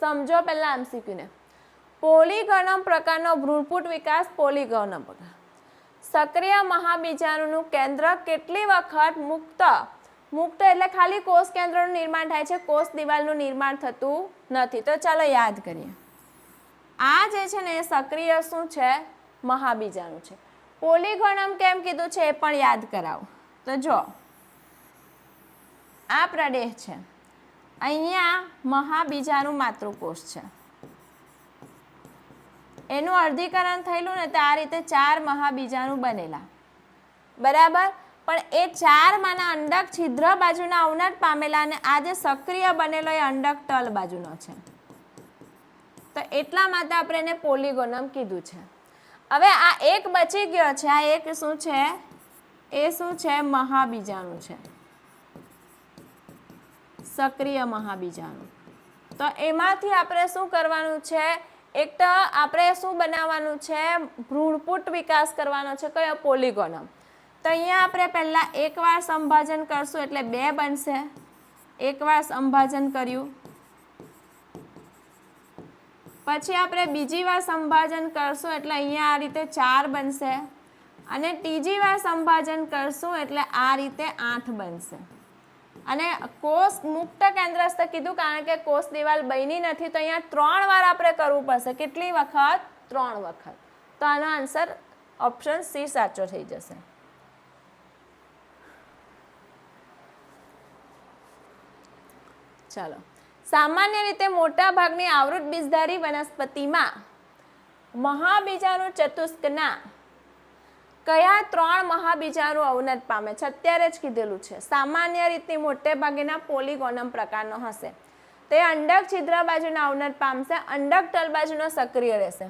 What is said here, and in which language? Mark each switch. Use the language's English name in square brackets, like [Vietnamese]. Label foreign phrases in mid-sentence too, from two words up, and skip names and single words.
[Gujarati] સમજો પહેલા એમસીક્યુ ને। પોલિગોનમ પ્રકારનો ભ્રૂણપૂટ વિકાસ પોલિગોનમ પ્રકાર સક્રિય મહાબીજાણુનું કેન્દ્ર કેટલી વખત મુક્ત એટલે ખાલી કોષ કેન્દ્રનું નિર્માણ થાય છે, કોષ દીવાલનું નિર્માણ થતું નથી। તો ચાલો યાદ કરીએ। આ જે છે ને સક્રિય શું છે? મહાબીજાણુ છે। પોલિગોનમ કેમ કીધું છે એ પણ યાદ કરાવો। તો જો આ પ્રદેશ છે, અહીંયા મહાબીજાણુ માતૃકોષ છે, એનું અર્ધીકરણ થયેલું ને તો આ રીતે ચાર મહાબીજાણુ બનેલા। બરાબર। પણ એ ચાર માના અંડક છિદ્ર બાજુના અવનત પામેલા અને આ જે સક્રિય બનેલો એ અંડક તલ બાજુનો છે। તો એટલા માટે આપણે એને પોલિગોનમ કીધું છે। હવે આ એક બચી ગયો છે, આ એક શું છે? એ શું છે? મહાબીજાણુ છે, સક્રિય મહાબીજાણુ। તો એમાંથી આપણે શું કરવાનું છે? એક તો આપણે શું બનાવવાનું છે? ભ્રૂણપૂટ વિકાસ કરવાનો છે, કયો? પોલિગોનમ। તો અહીંયા આપણે પહેલા એક વાર સંભાજન કરશું એટલે બે બનશે। એક વાર સંભાજન કર્યું, પછી આપણે બીજી વાર સંભાજન કરશું એટલે અહીંયા આ રીતે ચાર બનશે અને તીજી વાર સંભાજન કરશું એટલે આ રીતે 8 બનશે। અને કોષ મુક્ત કેન્દ્રસ્થ કીધું કારણ કે કોષ દીવાલ બની નથી, તો અહીંયા 3 વાર આપણે કરવું પડશે। કેટલી વખત? 3 વખત। તો આનો [English] answer option C [Gujarati] સાચો થઈ જશે। चलो સામાન્ય રીતે મોટા ભાગની આવૃત બીજધારી વનસ્પતિમાં મહાબીજાણુ ચતુષ્કના કયા 3 મહાબીજાણુ અવનત પામે છે? અત્યારે જ કીધેલું છે. સામાન્ય રીતે મોટે ભાગેના પોલિગોનમ પ્રકારનો હશે. તે અંડક છિદ્ર બાજુના અવનત પામશે, અંડક તલ બાજુનો સક્રિય રહેશે.